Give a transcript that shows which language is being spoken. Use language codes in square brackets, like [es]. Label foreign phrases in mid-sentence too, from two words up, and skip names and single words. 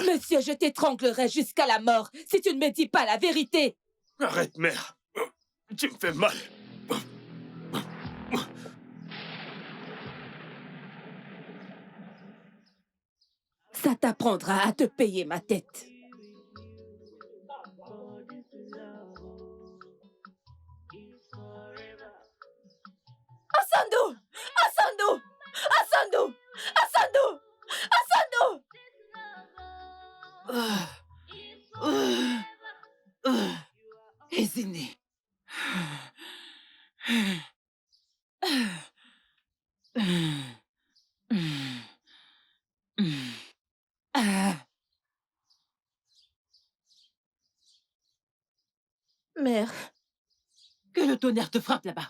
[fr] Monsieur, je t'étranglerai jusqu'à la mort si tu ne me dis pas la vérité. Arrête, mère. Tu me fais mal. Ça t'apprendra à te payer ma tête. Osondo! Osondo! Osondo! Osondo! Osondo! Ezine. Mère, Que le tonnerre te frappe là-bas.